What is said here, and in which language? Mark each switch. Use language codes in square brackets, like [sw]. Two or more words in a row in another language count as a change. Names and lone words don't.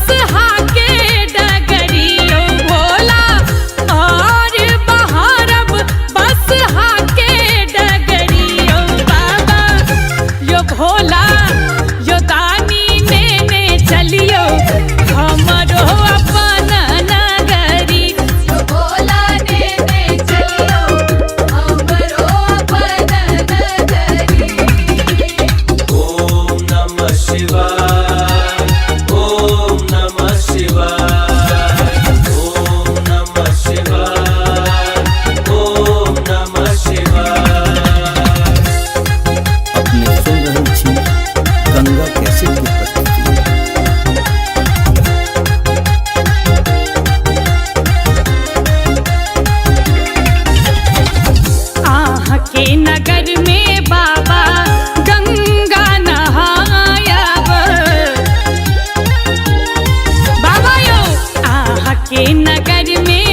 [mai] हाके डगरियो भोला, और बहारब बस हाके डगरियो बाबा, यो भोला यो दानी ने चलियो हमरो अपन नगरी, यो भोला ने चलियो हमरो अपन नगरी। [sa] ओम नमः शिवाय, ओम नमः शिवाय, ओम नमः शिवाय, ओम नमः शिवाय। [mai] अपने सुन रहे छी गंगा कैसेट की प्रस्तुति। आह के नगर में बाबा गंगा नहायब, बाबा यो आह के नगर में